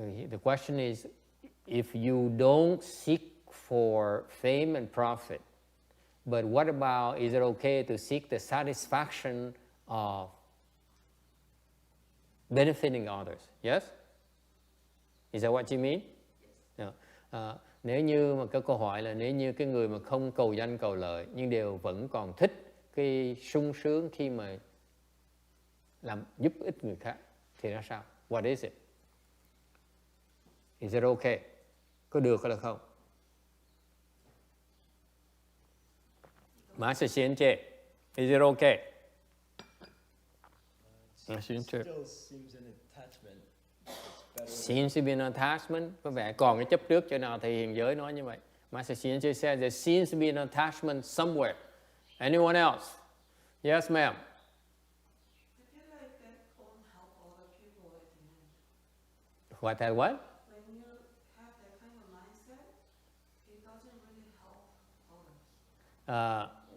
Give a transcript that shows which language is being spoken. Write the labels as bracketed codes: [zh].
[en] The question is, if you don't seek for fame and profit, but what about, is it okay to seek the satisfaction of benefiting others? Yes? Is that what you mean? Yes. [vi] Nếu như mà cái câu hỏi là nếu như cái người mà không cầu danh cầu lợi nhưng đều vẫn còn thích cái sung sướng khi mà làm giúp ích người khác thì ra sao? [en] What is it? Is it okay? [vi] Có được hay là không? [en] Master Xianjie, is it okay? Still seems an attachment. Seems to be an attachment. [vi] Có vẻ còn cái chấp trước chỗ nào thì hiện giới nói như vậy. [en] Master Xianjie said there seems to be an attachment somewhere. Anyone else? Yes, ma'am. I feel like that won't help other people at the end. What that what? When you have that kind of mindset, it doesn't really help others.